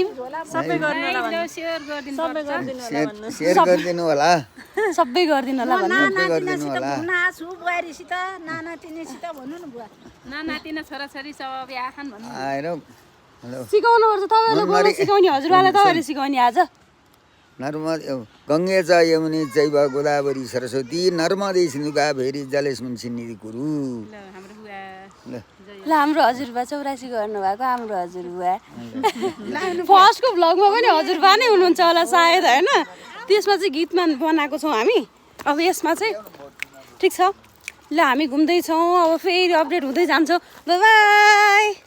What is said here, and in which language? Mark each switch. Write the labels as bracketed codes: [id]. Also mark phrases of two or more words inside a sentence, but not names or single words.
[ne] सबै गरिदिनु होला सबै गरिदिनु होला सिकाउनुपर्छ तपाईँले बोल्न सिकाउने हजुरबालाई तपाईँले सिकाउने आज [sa] गङ्गे च यमुने जैव गोदावरी सरस्वती नर्मदे सिन्धु कावेरी जलेस्मिन् सन्निधि कुरु [ne] ल हाम्रो हजुरबा 84 गर्नुभएको हाम्रो हजुरबा फर्स्टको भ्लगमा पनि हजुरबा नै हुनुहुन्छ होला सायद हैन त्यसमा चाहिँ गीतमा बनाएको छौँ हामी अब यसमा चाहिँ ठिक छ ल हामी घुम्दैछौँ अब फेरि अपडेट हुँदै जान्छौँ [en] bye bye